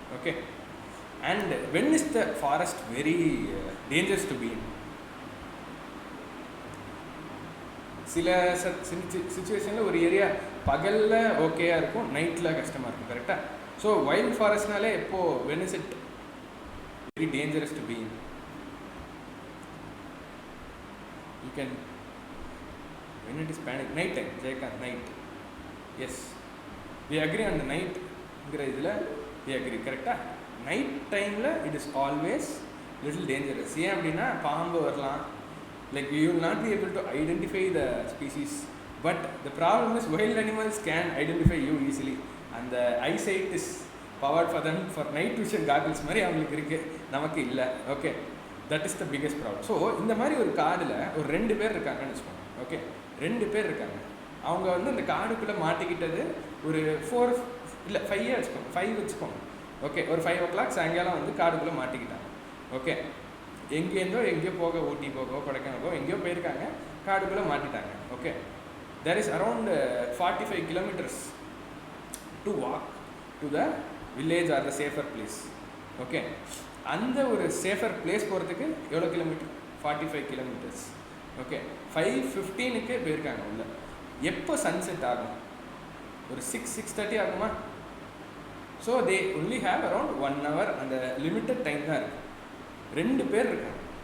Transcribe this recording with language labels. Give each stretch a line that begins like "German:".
English: Okay, and when is the forest very dangerous to be in?
Tamil: சில சுச்சுவேஷனில் ஒரு area பகலில் ஓகேயாக இருக்கும், நைட்டில் கஷ்டமாக இருக்கும், கரெக்டாக?
English: so wild
Tamil: ஃபாரஸ்ட்னாலே எப்போது
English: When is it very dangerous to be in? You can when it is panic, night time, Jayakant, night, yes, we agree on the night
Tamil: ங்கிற இதில்
English: we agree, கரெக்டாக? Night டைமில் it is always little dangerous.
Tamil: ஏன் அப்படின்னா பாம்பு வரலாம்,
English: like you will not be able to identify the species, but the problem is wild animals can identify you easily, and the eyesight is powered for them for night vision goggles
Tamil: மாதிரி அவங்களுக்கு இருக்குது, நமக்கு இல்லை.
English: Okay, that is the biggest problem.
Tamil: So இந்த மாதிரி ஒரு காடில் ஒரு 2 பேர் இருக்காங்கன்னு வச்சுக்கோங்க. ஓகே, 2 பேர் இருக்காங்க. அவங்க வந்து அந்த காடுக்குள்ளே மாட்டிக்கிட்டது ஒரு 4 இல்லை 5 வச்சுக்கோங்க, 5 வச்சுக்கோங்க. ஓகே, ஒரு 5 o'clock சாயங்காலம் வந்து காடுக்குள்ளே மாட்டிக்கிட்டாங்க. ஓகே, எங்கேயோ போக, ஊட்டி போகோ கொடைக்கானலோ எங்கேயோ போயிருக்காங்க, காடுக்குள்ளே மாட்டிட்டாங்க.
English: Okay, there is around 45 kilometers to walk to the village or the safer place.
Tamil: Okay, அந்த ஒரு சேஃபர் பிளேஸ் போகிறதுக்கு எவ்வளோ கிலோமீட்டர்? 45 kilometers. ஓகே, 5:15க்கு போயிருக்காங்க உள்ள. எப்போ சன்செட் ஆகும்? ஒரு 6:30 ஆகுமா?
English: so they only have around 1 hour,
Tamil: அந்த லிமிட்டட் டைம் தான் இருக்குது. 2 பேர் இருக்காங்க.